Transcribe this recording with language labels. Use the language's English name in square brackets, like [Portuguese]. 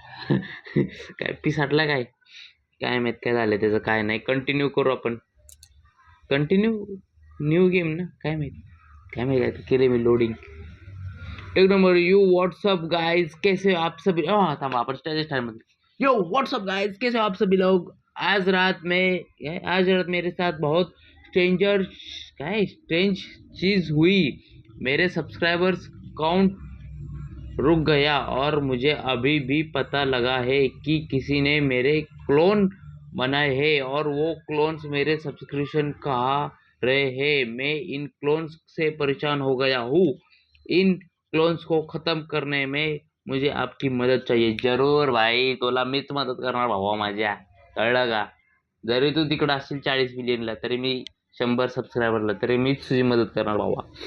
[Marathi] काय पिसाटला काय काय माहित काय झालं त्याचं, काय नाही. कंटिन्यू करू आपण. कंटिन्यू न्यू गेम ना, काय माहित केले मी लोडिंग. एक नंबर. [English] yo what's up guys, [Hindi] कैसे हो आप सभी? [Marathi] थांबा, आपण स्टाइल मध्ये. [English] yo what's up guys, [Hindi] कैसे हो आप सभी लोग? आज रात मेरे साथ बहुत स्ट्रेंज चीज हुई. मेरे सब्सक्राइबर्स काउंट रुक गया और मुझे अभी भी पता लगा है कि किसी ने मेरे क्लोन बनाए हैं और वो क्लोन्स मेरे सब्सक्रिप्शन खा रहे हैं. मैं इन क्लोन्स से परेशान हो गया हूँ. इन क्लोन्स को खत्म करने में मुझे आपकी मदद चाहिए. [Marathi] जरूर भाई, तुला मीच मदत करणार भावा माझ्या, कळलं का? जरी तू तिकडं असशील 40 मिलियनला, तरी मी 100 सबस्क्रायबरला, तरी मीच तुझी मदत करणार भावा.